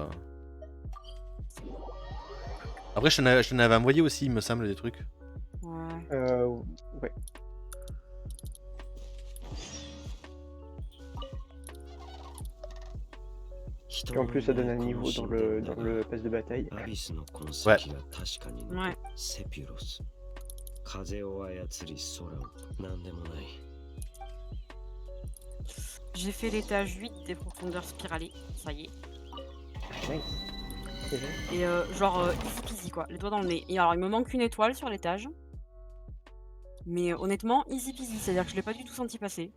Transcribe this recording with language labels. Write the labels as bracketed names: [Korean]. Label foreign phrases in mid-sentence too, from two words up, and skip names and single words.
[French] Après, je t'en avais envoyé aussi, il me semble, des trucs. Ouais. Ouais. Et en plus ça donne un niveau dans le pass de bataille. [Japanese] アビスの痕跡が確かに残る [French] Ouais. [Japanese] セピュロス風を操り空を何でもない [French] J'ai fait l'étage 8 des profondeurs spiralées, ça y est. Nice. C'est bien. Et genre [English] easy peasy [French] quoi, les doigts dans le nez. Et alors il me manque une étoile sur l'étage. Mais honnêtement, [English] easy peasy, [French] c'est-à-dire que je l'ai pas du tout senti passer.